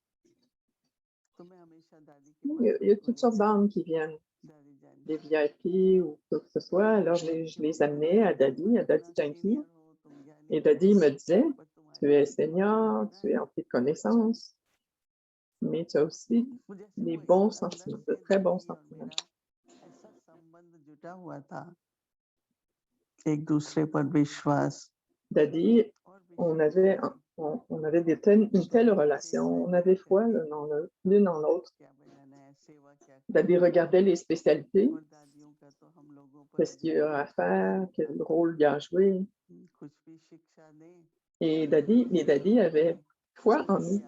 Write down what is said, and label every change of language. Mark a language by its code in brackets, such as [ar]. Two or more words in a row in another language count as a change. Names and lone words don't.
[fr] Il y a toutes sortes d'âmes qui viennent, des VIP ou quoi que ce soit. Alors, je les amenais à Dadi Janki. Et Dadi me disait, tu es senior, tu es empli de connaissances, mais tu as aussi des bons sentiments, de très bons sentiments. [hi] एक दूसरे पर विश्वास [fr] Dadi, on avait une telle relation, on avait foi l'une en l'autre. Dadi regardait les spécialités, qu'est-ce qu'il y a à faire, quel rôle il y a à jouer. Et les Dadi avaient foi en nous.